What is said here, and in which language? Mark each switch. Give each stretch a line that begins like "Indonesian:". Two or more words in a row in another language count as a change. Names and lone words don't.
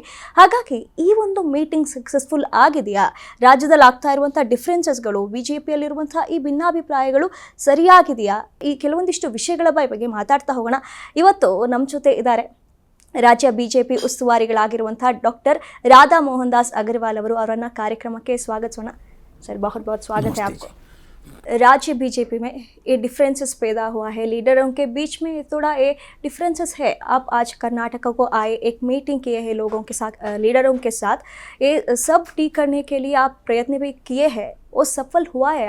Kannada: ಹಾಗಾಗಿ ಈ ಒಂದು
English: meeting successful
Kannada: ಆಗಿದೆಯಾ? ರಾಜ್ಯದಲ್ಲಿ ಆಗ್ತಾ ಇರುವಂಥ ಡಿಫ್ರೆನ್ಸಸ್ಗಳು, ಬಿಜೆಪಿಯಲ್ಲಿರುವಂಥ ಈ ಭಿನ್ನಾಭಿಪ್ರಾಯಗಳು ಸರಿಯಾಗಿದೆಯಾ? ಈ ಕೆಲವೊಂದಿಷ್ಟು ವಿಷಯಗಳ ಬಗ್ಗೆ ಮಾತಾಡ್ತಾ ಹೋಗೋಣ. ಇವತ್ತು ನಮ್ಮ ಜೊತೆ ಇದ್ದಾರೆ ರಾಜ್ಯ ಬಿಜೆಪಿ ಉಸ್ತುವಾರಿಗಳಾಗಿರುವಂಥ ಡಾಕ್ಟರ್ ರಾಧಾ मोहन दास अग्रवाल ಅವರು. ಅವರನ್ನ ಕಾರ್ಯಕ್ರಮಕ್ಕೆ ಸ್ವಾಗತಿಸೋಣ.
Hindi: सर बहुत बहुत स्वागत है आपको. राज्य बीजेपी में ये डिफरेंसेस पैदा हुआ है, लीडरों के बीच में थोड़ा ये डिफरेंसेस है. आप आज कर्नाटक को आए, एक मीटिंग किए हैं लोगों के साथ, लीडरों के साथ. ये सब ठीक करने के लिए आप प्रयत्न भी किए हैं, वो सफल हुआ है?